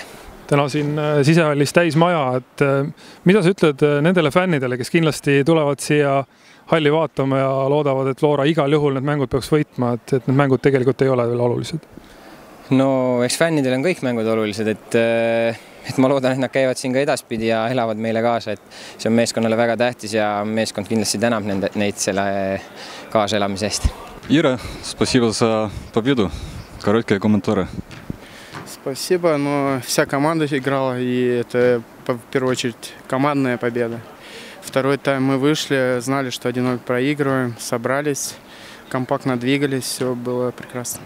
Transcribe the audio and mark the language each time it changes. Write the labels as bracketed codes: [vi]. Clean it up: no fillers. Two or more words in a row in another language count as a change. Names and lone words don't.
[et] Täna siin sisehallis täis maja, et mida sa ütled nendele fännidele, kes kindlasti tulevad siia halli vaatama ja loodavad, et Flora igal juhul need mängud peaks võitma, et need mängud tegelikult ei ole veel olulised? No eks fännidel on kõik mängud olulised, et ma loodan, et nad käivad siin ka edaspidi ja elavad meile kaasa, et see on meeskonnale väga tähtis ja meeskond kindlasti tänab neid selle kaaselamise eest. [ru] Ира, спасибо за победу. Короткие комментарии. Спасибо, но вся команда играла, и это в первую очередь командная победа. Второй тайм мы вышли, знали, что 1-0 проигрываем, собрались, компактно двигались, все было прекрасно.